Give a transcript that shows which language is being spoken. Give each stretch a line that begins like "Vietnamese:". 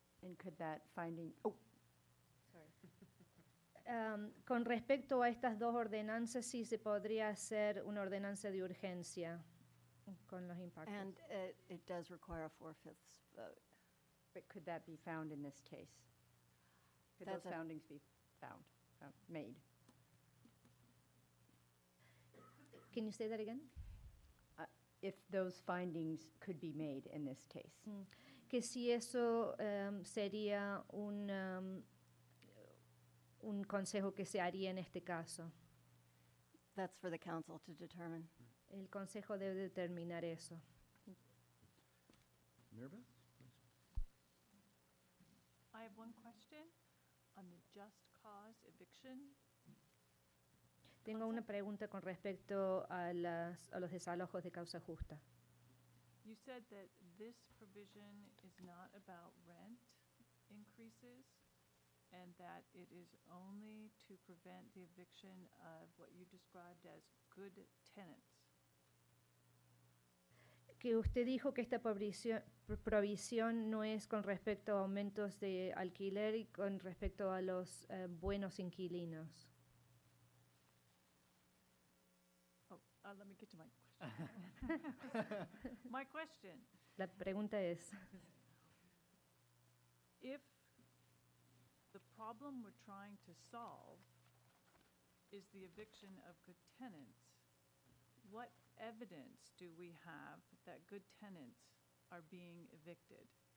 English: And could that finding, sorry.
Spanish: Con respecto a estas dos ordenanzas, sí se podría hacer una ordenanza de urgencia con los impactos.
English: And it does require a 4/5 vote. But could that be found in this case? Could That's those foundings be made? Can you say that again? If those findings could be made in this case.
Spanish: Que si eso sería un consejo que se haría en este caso.
English: That's for the council to determine.
Spanish: El consejo debe determinar eso.
English: Mirabeth? I have one question on the just cause eviction.
Spanish: Tengo una pregunta con respecto a los desalojos de causa justa.
English: You said that this provision is not about rent increases and that it is only to prevent the eviction of what you described as good tenants.
Spanish: Que usted dijo que esta provisión no es con respecto a aumentos de alquiler y con respecto a los buenos inquilinos.
English: Let me get to my question. My question.
Spanish: La pregunta es,
English: If the problem we're trying to solve is the eviction of good tenants, what evidence do we have that good tenants are being evicted?